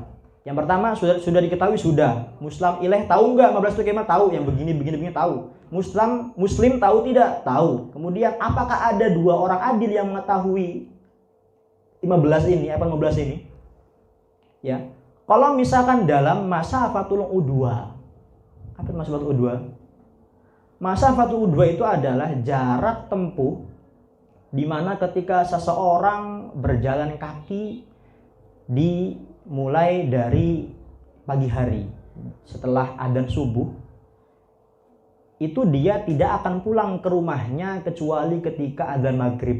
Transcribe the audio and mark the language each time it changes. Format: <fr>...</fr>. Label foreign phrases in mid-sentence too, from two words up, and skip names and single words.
<id>Yang pertama sudah diketahui sudah.</id> <ar>مسلم إليه</ar> <id>tahu enggak 15 itu kayak tahu, yang begini tahu. Muslim tahu tidak? Tahu. Kemudian apakah ada dua orang adil yang mengetahui 15 ini, iPhone 15 ini? Ya. Kalau misalkan dalam</id> <ar>مسافة العدوى.</ar> <id>Apa</id> <ar>مسافة العدوى? مسافة العدوى</ar> <id>itu adalah jarak tempuh di mana ketika seseorang berjalan kaki dimulai dari pagi hari setelah adzan subuh, itu dia tidak akan pulang ke rumahnya kecuali ketika adzan maghrib.</id>